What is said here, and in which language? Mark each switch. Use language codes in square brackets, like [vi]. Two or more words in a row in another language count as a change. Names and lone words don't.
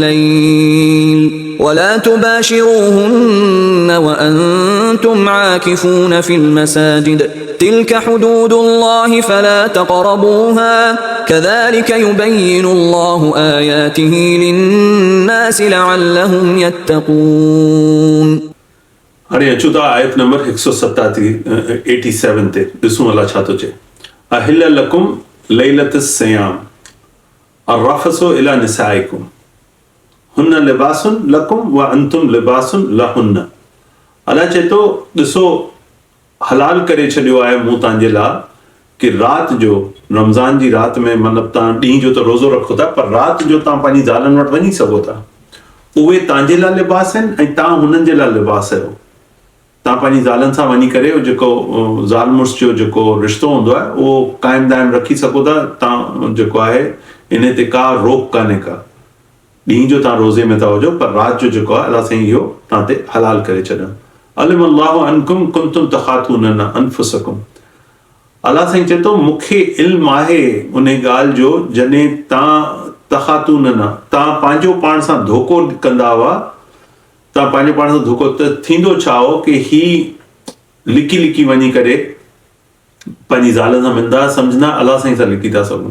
[ar] الليل ولا تباشروهن وأنتم عاكفون في المساجد تلك حدود الله فلا تقربوها كذلك يبين الله آياته للناس لعلهم يتقون. [sd] हाणे अचूं था आयत नंबर 187 ते ॾिसूं अलाह छा थो चए [ar] أحل لكم ليلة الصيام الرفث إلى نسائكم هن لباس لكم وأنتم لباس لهن [sd] अलाह चए थो ॾिसो हलाल करे छॾियो आहे मूं तव्हांजे लाइ कि राति जो रमज़ान जी राति में मतिलबु तव्हां ॾींहं जो त रोज़ो रखो था पर राति जो तव्हां पंहिंजी ज़ालनि वटि वञी सघो था उहे तव्हांजे लाइ लिबास आहिनि ऐं तव्हां हुननि जे लाइ लिबास आहियो तव्हां पंहिंजी ज़ालनि सां वञी करे जेको ज़ाल मुड़ुस जो जेको रिश्तो हूंदो आहे उहो क़ाइमु दाइमु रखी सघो था तव्हां जेको आहे इन ते का रोक कान्हे का ॾींहं जो तव्हां रोज़े में था हुजो पर राति जो जेको आहे अलाह साईं इहो तव्हां ते हलाल करे छॾियो [ar] علم الله أنكم كنتم تختانون أنفسكم [sd] अलाह साईं चए थो मूंखे इल्मु आहे उन ॻाल्हि जो जॾहिं तख़ातून न तव्हां पंहिंजो पाण सां धोखो कंदा हुआ, तव्हां पंहिंजो पाण सां धोखो, त थींदो छा हो कि ही लिकी लिकी वञी करे पंहिंजी ज़ाल सां मिलंदा, सम्झंदा अलाह साईं सां लिकी था सघूं।